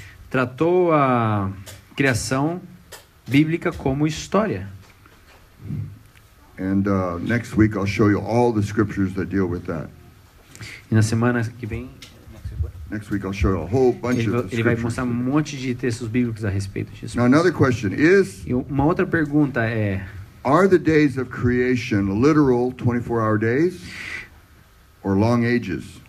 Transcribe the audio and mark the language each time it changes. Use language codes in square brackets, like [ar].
[pt] Tratou a criação bíblica como história. [en] And next week I'll show you all the scriptures that deal with that. [pt] E na semana que vem [en] Next week I'll show you a whole bunch of [pt] ele vai mostrar um monte de textos bíblicos a respeito disso. [en] Now another question is, [pt] e uma outra pergunta é: [en] are the days of creation literal 24-hour days or long ages?